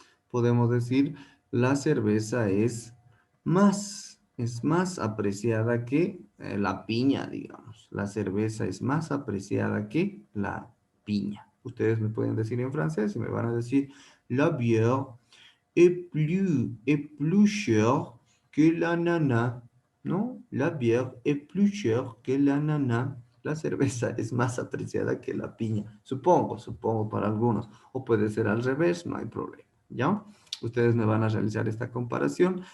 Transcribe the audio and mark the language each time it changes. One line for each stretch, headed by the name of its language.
Spanish: Podemos decir la cerveza es más apreciada que la piña, digamos. La cerveza es más apreciada que la piña. Ustedes me pueden decir en francés y me van a decir
French: la bière est plus chère que l'ananas,
Spanish: ¿no?
French: La bière est plus chère que l'ananas.
Spanish: La cerveza es más apreciada que la piña. Supongo para algunos. O puede ser al revés, no hay problema, ¿ya? Ustedes me van a realizar esta comparación.